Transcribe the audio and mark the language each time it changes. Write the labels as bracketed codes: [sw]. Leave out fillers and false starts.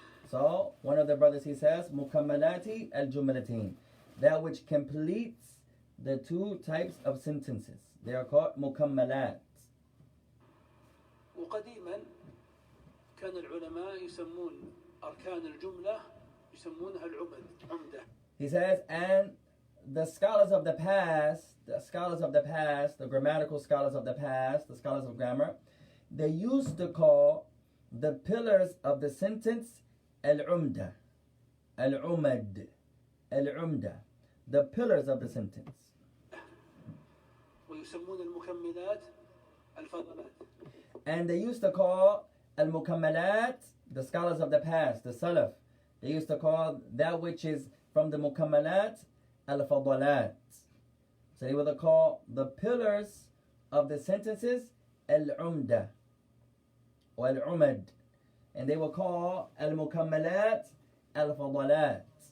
[en] So one of the brothers, he says, mukammalati al-jumlatain, that which completes the two types of sentences. They are called mukammalat. [ar] وقديما كان العلماء يسمون أركان الجملة يسمونها العمدة. [en] He says, and the scholars of the past, the grammatical scholars of the past, the scholars of grammar, they used to call the pillars of the sentence al-umda, al-umad, al-umda, the pillars of the sentence. [ar] ويسمون المكملات الفضلات. [en] And they used to call al-mukammalat, the scholars of the past, the salaf, they used to call that which is from the mukammalat al-fadalat. So they would call the pillars of the sentences al-umda or al-umad, and they will call al-mukammalat al-fadalat.